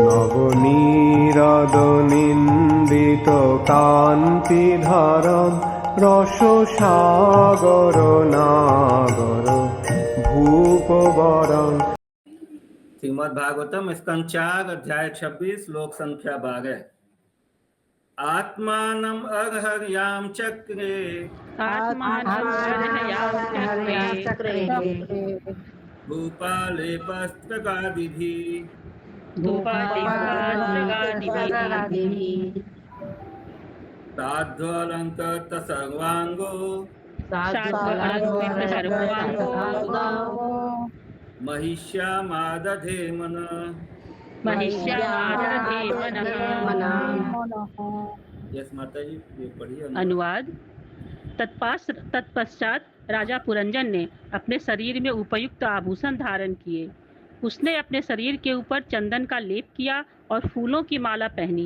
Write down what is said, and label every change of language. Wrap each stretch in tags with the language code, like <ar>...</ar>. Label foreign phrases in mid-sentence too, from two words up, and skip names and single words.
<sa>नवनीरद-निन्दित कान्तिधरम रससागर नागर भूपवरं।</sa> <hi>श्रीमद् भागवतम स्कंद 4 अध्याय 26 श्लोक संख्या 12।</hi> <sa>आत्मानम् अर्हर्यां चक्रे धूपालेपस्त्रगादिभिः साध्वलंकृत सर्वांगो महिष्यामादधे मनः।</sa> <hi>यस माता जी, ये पढ़िए। अनुवाद। तत्पश्चात राजा पुरंजन ने अपने शरीर में उपयुक्त आभूषण धारण किए। उसने अपने शरीर के ऊपर चंदन का लेप किया और फूलों की माला पहनी।</hi>